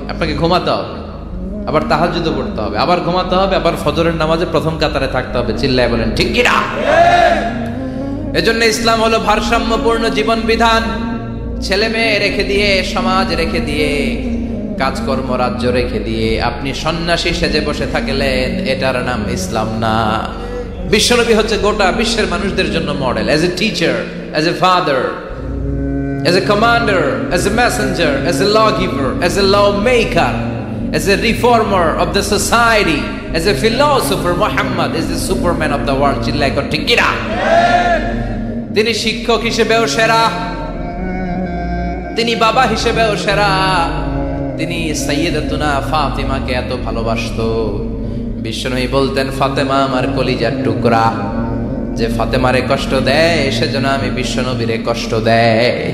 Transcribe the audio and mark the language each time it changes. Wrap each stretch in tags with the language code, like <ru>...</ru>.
<bn>আপনাকে ঘুমাতে হবে, আবার তাহাজ্জুদও পড়তে হবে, আবার ঘুমাতে হবে, আবার ফজরের নামাজে প্রথম কাতারে থাকতে হবে। চিল্লায় বলেন ঠিক কি না? এজন্য ইসলাম হলো ভারসাম্যপূর্ণ জীবন বিধান। ছেলে মেয়ে রেখে দিয়ে, সমাজ রেখে দিয়ে, কাজকর্ম রাজ্য রেখে দিয়ে আপনি সন্ন্যাসী সেজে বসে থাকলেন, এটার নাম ইসলাম না। বিশ্বনবী হচ্ছে গোটা বিশ্বের মানুষদের জন্য model,</bn> <en>As a teacher, as a father, as a commander, as a messenger, as a lawgiver, as a lawmaker, as a reformer of the society, as a philosopher. Muhammad is the superman of the world.</en> <bn>চিল্লায় কর ঠিক কিনা? তিনি শিক্ষক হিসেবেও সেরা, তিনি বাবা হিসেবেও সেরা। তিনি সাইয়্যিদাতুনা ফাতিমাকে এত ভালোবাসতো, বিশ্বনবী বলতেন ফাতেমা আমার কলিজার টুকরা, যে ফাতেমারে কষ্ট দেয় সেজন্য আমি বিশ্বনবীরে কষ্ট দেয়।</bn>